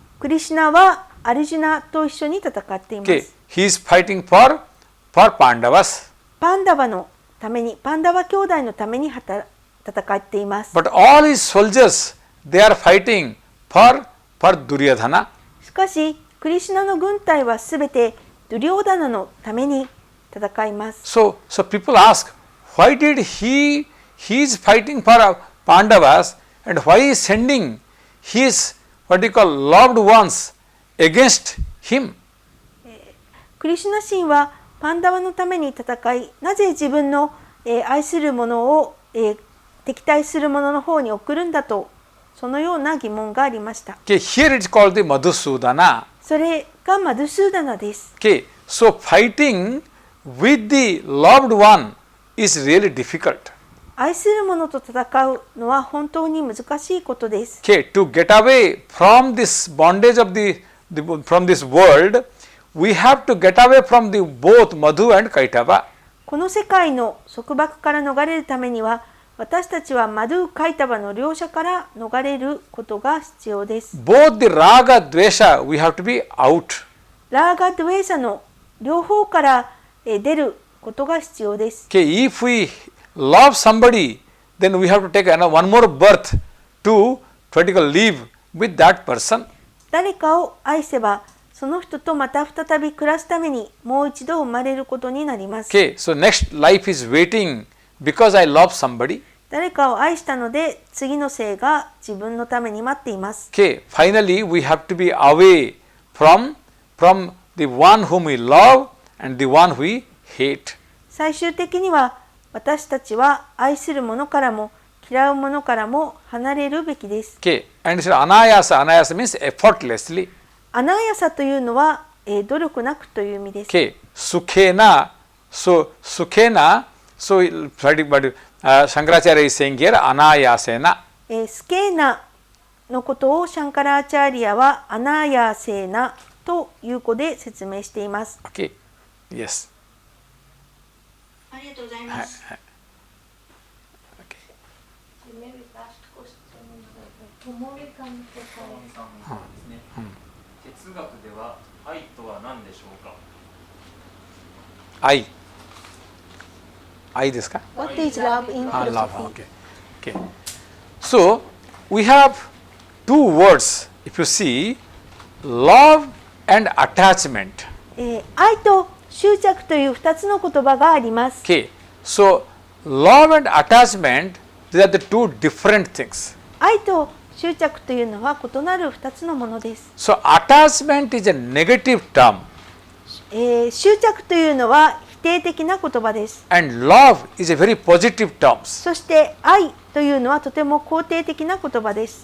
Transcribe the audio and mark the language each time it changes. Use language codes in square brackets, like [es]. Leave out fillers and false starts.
[ja] クリシュナはアルジュナと一緒に戦っています。 [en] Okay, he is fighting for Pandavas. [ja] パンダバのために、パンダバ兄弟のために戦っています。 [en] But all his soldiers, they are fighting for Duryodhana. [ja] しかし、クリシュナの軍隊はすべてドゥリョーダナのために戦います。 [en] So people ask, why did he is fighting for Pandavas and why he is sending his loved ones against him? [ja] クリシュナ神はパンダワのために戦い、なぜ自分の愛する者を敵対する者の方に送るんだと、そのような疑問がありました。 [en] Okay, here it is called the Madhusudana. [ja] それがマドゥスーダナです。 [en] Okay, so fighting with the loved one is really difficult. [ja] 愛する者と戦うのは本当に難しいことです。 [en] Okay, to get away from this bondage of from this world, we have to get away from both Madhu and Kaitava. [ja] この世界の束縛から逃れるためには、私たちはマドゥ・カイタバの両者から逃れることが必要です。 [en] Both the Raga, Dvesha, we have to be out. [ja] ラーガ・ドゥエーサの両方から出ることが必要です。 [en] Okay, if we love somebody, then we have to take one more birth to live with that person. [ja] 誰かを愛せば、その人とまた再び暮らすためにもう一度生まれることになります。 [en] Okay, so next life is waiting because I love somebody. [ja] 誰かを愛したので、次の生が自分のために待っています。 [en] Okay, finally we have to be away from the one whom we love and the one who we hate. [ja] 最終的には私たちは愛する者からも嫌う者からも離れるべきです。 [en] Okay, and so anayasa means effortlessly. [ja] アナヤサというのは、努力なくという意味です。 [en] Okay, sukhena, so but Shankaracharya is saying here anayasena. [ja] スケーナのことをシャンカラーチャーリアはアナヤセーナという語で説明しています。 [en] Okay, yes. [ja] ありがとうございます。 [en] Maybe last question. [ja] Tomoriさんですね。哲学では愛とは何でしょうか。愛ですか？ [en] What is love in philosophy? Love. Okay. So we have two words. If you see, love and attachment. [ja] 愛と執着という2つの言葉があります。 [en] Okay. So love and attachment, these are the two different things. [ja] 愛と執着というのは異なる2つのものです。 [en] So attachment is a negative term. [ja] 執着というのは否定的な言葉です。 [en] And love is a very positive term. [ja] そして愛というのはとても肯定的な言葉です。